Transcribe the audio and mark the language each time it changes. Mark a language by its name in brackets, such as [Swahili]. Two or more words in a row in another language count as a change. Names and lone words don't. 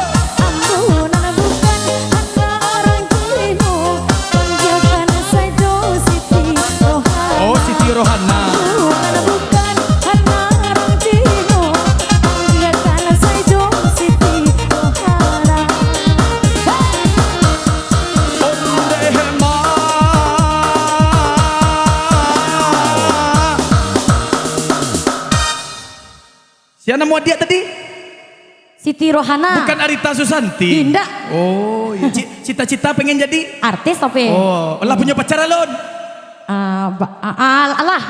[Minangkabau] Ambo nona bukan anak orang Cino. [Indonesian] Panggilkan saja Siti Rohana. oh Siti Rohana. [Minangkabau] Ambo nona bukan anak orang Cino. [Indonesian] Panggilkan saja Siti Rohana. [Minangkabau] Ondehema. [Indonesian] Siapa nama dia tadi? Siti Rohana. Bukan Arita Susanti. Tidak. Oh, iya. Cita-cita pengen jadi? Artis tapi. Oh, lah punya pacar alon. [Minangkabau] Alah.